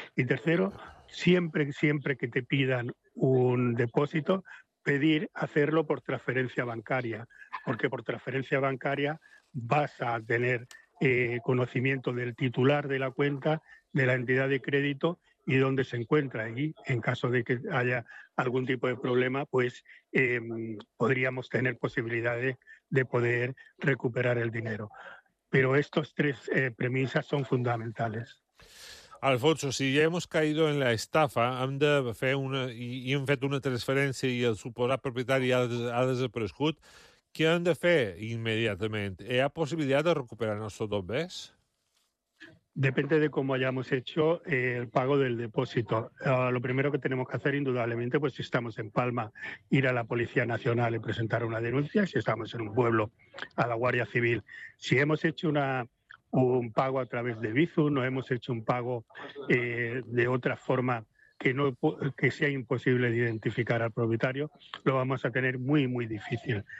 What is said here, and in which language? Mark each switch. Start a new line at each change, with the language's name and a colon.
Spanish: Y tercero, siempre que te pidan un depósito, pedir hacerlo por transferencia bancaria, porque por transferencia bancaria vas a tener conocimiento del titular de la cuenta, de la entidad de crédito y dónde se encuentra. Y en caso de que haya algún tipo de problema, pues podríamos tener posibilidades de poder recuperar el dinero. Pero estos tres premisas son fundamentales.
Catalan: Alfonso, si ja
Spanish: hemos caído en la estafa,
Catalan: hem de fer una i hem fet una transferència i el suposat propietari ha desaparegut, què hem de fer immediatament? Hi ha possibilitat de recuperar
Spanish: nuestros dos bés? Depende de cómo hayamos hecho el pago del depósito. Lo primero que tenemos que hacer, indudablemente, pues si estamos en Palma, ir a la Policía Nacional y presentar una denuncia. Si estamos en un pueblo, a la Guardia Civil. Si hemos hecho un pago a través de Bizum, no hemos hecho un pago de otra forma que sea imposible de identificar al propietario, lo vamos a tener muy, muy difícil.